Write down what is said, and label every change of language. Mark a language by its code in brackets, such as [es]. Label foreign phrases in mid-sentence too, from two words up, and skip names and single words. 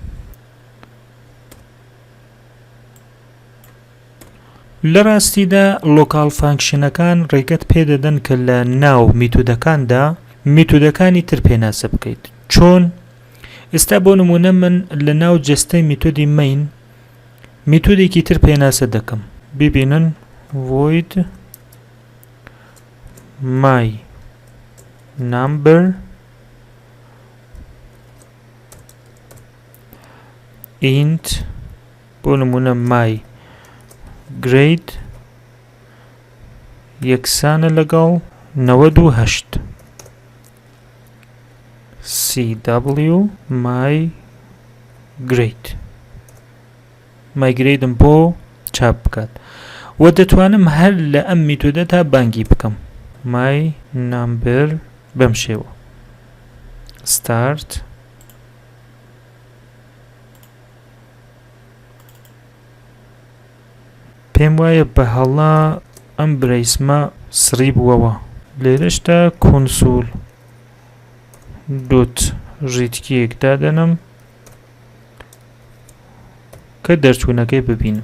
[ckb] لە ڕاستیدا لۆکال فانکشنەکان ڕێگەت پێدەدەن کە لە ناو میتۆدەکاندا میتۆدەکانی تر پێناسە بکەیت. چۆن؟ ئێستا بۆ نمونە من لە ناو جەستەی میتۆدی مین میتۆدێکی تر پێناسە دەکەم. ببینن [en] void my number int [ckb] بۆ نمونە [en] my grade [ckb] یەکسانە لەگەڵ 98. [en] cw my grade [ckb] مایگرێدم بۆ چاپ بکات و دەتوانم هەر لە ئەم میتۆدە تا بانگی بکەم. [en] my number [ckb] بەم شێوە. start. پێم وایە بە هەڵا ئەم برەیسمە سڕی بووەوە. لێرەشتا console.readkey دادەنم کە دەرچوونەکەی ببینم.